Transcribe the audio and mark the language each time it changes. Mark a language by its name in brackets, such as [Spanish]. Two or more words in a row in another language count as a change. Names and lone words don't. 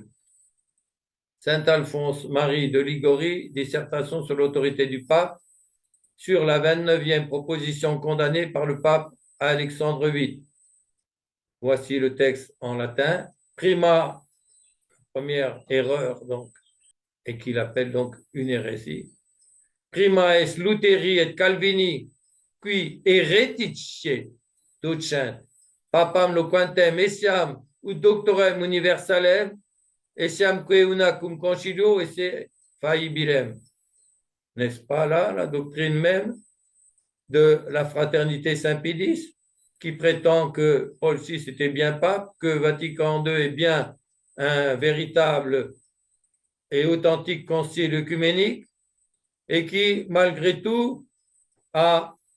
[French] Saint Alphonse Marie de Ligorie, dissertation sur l'autorité du pape, sur la 29e proposition condamnée par le pape à Alexandre VIII. Voici le texte en latin. Prima, première erreur donc, et qu'il appelle donc une hérésie. [Latin] Prima est Lutheri et Calvini, qui heretice docent, papam loquentem essiam ut doctorem universalem, essiam que una cum concilio esse faibilem. [French] N'est-ce pas là la doctrine même de la fraternité Saint-Pédis, qui prétend que Paul VI était bien pape, que Vatican II est bien un véritable et authentique concile œcuménique, et qui, malgré tout, a